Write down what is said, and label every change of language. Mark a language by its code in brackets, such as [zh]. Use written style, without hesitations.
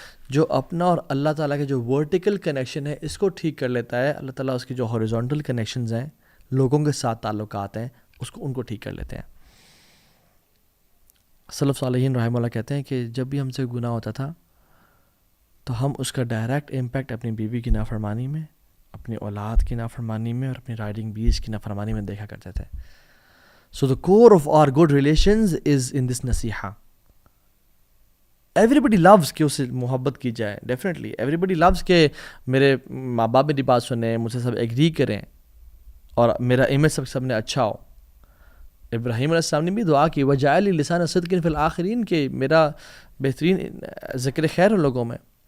[ur] جو اپنا اور اللہ تعالیٰ کے جو ورٹیکل کنیکشن ہے اس کو ٹھیک کر لیتا ہے، اللہ تعالیٰ اس کی جو ہاریزونٹل کنیکشنز ہیں، لوگوں کے ساتھ تعلقات ہیں، ان کو ٹھیک کر لیتے ہیں. سلف صالحین رحمہ اللہ کہتے ہیں کہ جب بھی ہم سے گناہ ہوتا تھا تو ہم اس کا ڈائریکٹ امپیکٹ اپنی بیوی کی نافرمانی میں، اپنی اولاد کی نافرمانی میں، اور اپنی رائڈنگ بیس کی نافرمانی میں دیکھا کرتے تھے. [en] So the cover of are good relations is in this نصیحہ. Every body loose [ur] کہ اس سے محبت کی جائے، ڈیفینیٹلی ایوری بڈی لوز کہ میرے ماں باپ میری بات سنیں، مجھ سے سب ایگری کریں، اور میرا امیج سب نے اچھا ہو. ابراہیم علیہ السلام نے بھی دعا کی [ar] وجعل لی لسان صدق فی الآخرین، [ur] کہ میرا بہترین ذکر خیر ہو لوگوں میں.